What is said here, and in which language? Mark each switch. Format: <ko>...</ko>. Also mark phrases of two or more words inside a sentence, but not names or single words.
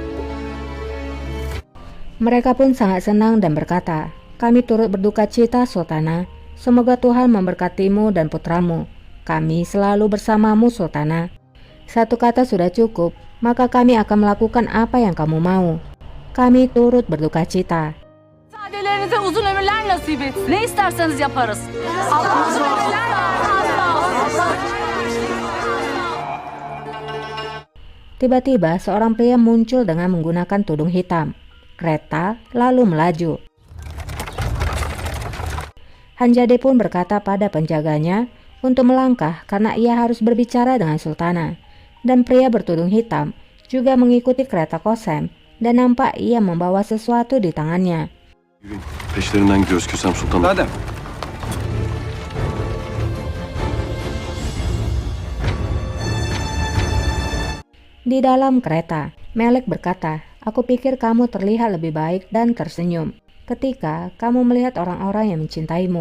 <id>Mereka pun sangat senang dan berkata, "Kami turut berduka cita, Sultana. Semoga Tuhan memberkatimu dan putramu. Kami selalu bersamamu, Sultana. Satu kata sudah cukup, maka kami akan melakukan apa yang kamu mau. Kami turut berduka cita."</id> <tr>Sadelerinize uzun ömürler nasip etsin. Ne isterseniz yaparız.</tr> <id>Tiba-tiba seorang pria muncul dengan menggunakan tudung hitam. Kereta lalu melaju. Hanjade pun berkata pada penjaganya untuk melangkah karena ia harus berbicara dengan Sultana. Dan pria bertudung hitam juga mengikuti kereta Kosem dan nampak ia membawa sesuatu di tangannya.</id> <tr>Peşlerinden gidiyoruz Kösem Sultanım.</tr> <id>Adem. Di dalam kereta, Melek berkata, "Aku pikir kamu terlihat lebih baik dan tersenyum ketika kamu melihat orang-orang yang mencintaimu."</id>